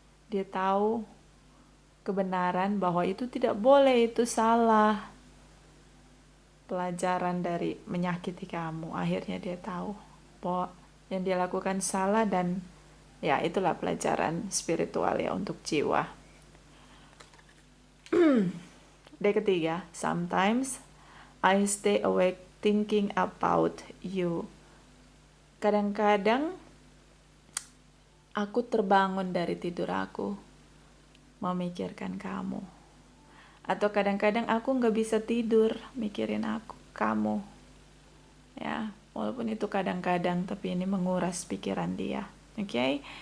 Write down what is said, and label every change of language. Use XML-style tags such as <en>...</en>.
<id>Dia tahu kebenaran bahwa itu tidak boleh, itu salah. Pelajaran dari menyakiti kamu, akhirnya dia tahu bahwa yang dia lakukan salah, dan ya itulah pelajaran spiritual ya untuk jiwa.</id> <en>Day ketiga, sometimes I stay awake thinking about you.</en> <id>Kadang-kadang aku terbangun dari tidur aku memikirkan kamu. Atau kadang-kadang aku nggak bisa tidur mikirin kamu. Ya, walaupun itu kadang-kadang, tapi ini menguras pikiran dia. Oke?</id>